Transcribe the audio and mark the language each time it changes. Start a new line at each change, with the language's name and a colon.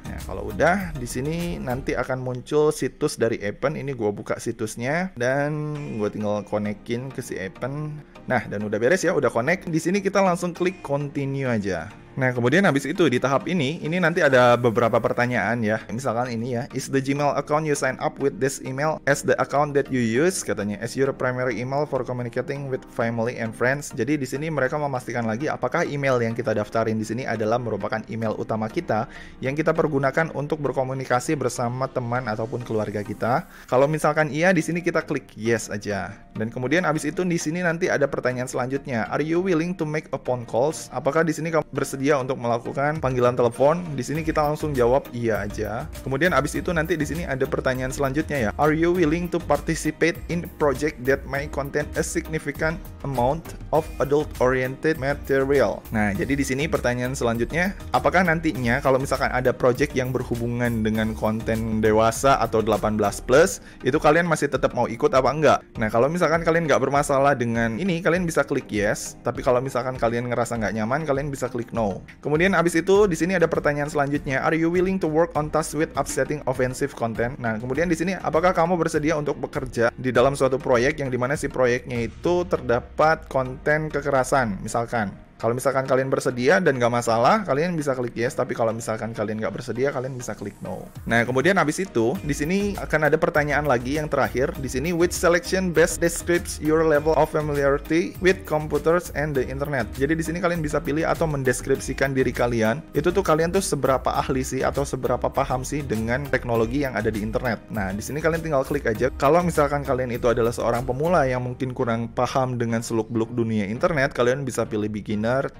Indonesian: Nah, kalau udah di sini nanti akan muncul situs dari event. Ini gue buka situsnya dan gue tinggal konekin ke si event. Nah, dan udah beres ya, udah connect. Di sini kita langsung klik continue aja. Nah, kemudian habis itu di tahap ini nanti ada beberapa pertanyaan ya. Misalkan ini ya,
English: is the Gmail account you sign up with this email as the account that you use,
Indonesian: katanya,
English: as your primary email for communicating with family and friends.
Indonesian: Jadi di sini mereka memastikan lagi apakah email yang kita daftarin di sini adalah merupakan email utama kita yang kita pergunakan untuk berkomunikasi bersama teman ataupun keluarga kita. Kalau misalkan iya, di sini kita klik yes aja. Dan kemudian habis itu di sini nanti ada pertanyaan selanjutnya.
English: Are you willing to make a phone calls?
Indonesian: Apakah di sini kamu bersedia untuk melakukan panggilan telepon? Di sini kita langsung jawab iya aja. Kemudian abis itu nanti di sini ada pertanyaan selanjutnya ya.
English: Are you willing to participate in a project that may contain a significant amount of adult-oriented material?
Indonesian: Nah, jadi di sini pertanyaan selanjutnya, apakah nantinya kalau misalkan ada project yang berhubungan dengan konten dewasa atau 18+, itu kalian masih tetap mau ikut apa enggak? Nah, kalau misalkan kalian nggak bermasalah dengan ini, kalian bisa klik yes. Tapi kalau misalkan kalian ngerasa nggak nyaman, kalian bisa klik no. Kemudian abis itu di sini ada pertanyaan selanjutnya.
English: Are you willing to work on tasks with upsetting offensive content?
Indonesian: Nah, kemudian di sini apakah kamu bersedia untuk bekerja di dalam suatu proyek yang dimana si proyeknya itu terdapat konten kekerasan, misalkan. Kalau misalkan kalian bersedia dan nggak masalah, kalian bisa klik yes. Tapi kalau misalkan kalian nggak bersedia, kalian bisa klik no. Nah, kemudian habis itu, di sini akan ada pertanyaan lagi yang terakhir. Di sini,
English: which selection best describes your level of familiarity with computers and the internet?
Indonesian: Jadi di sini kalian bisa pilih atau mendeskripsikan diri kalian. Itu tuh kalian tuh seberapa ahli sih atau seberapa paham sih dengan teknologi yang ada di internet. Nah, di sini kalian tinggal klik aja. Kalau misalkan kalian itu adalah seorang pemula yang mungkin kurang paham dengan seluk-beluk dunia internet, kalian bisa pilih beginner.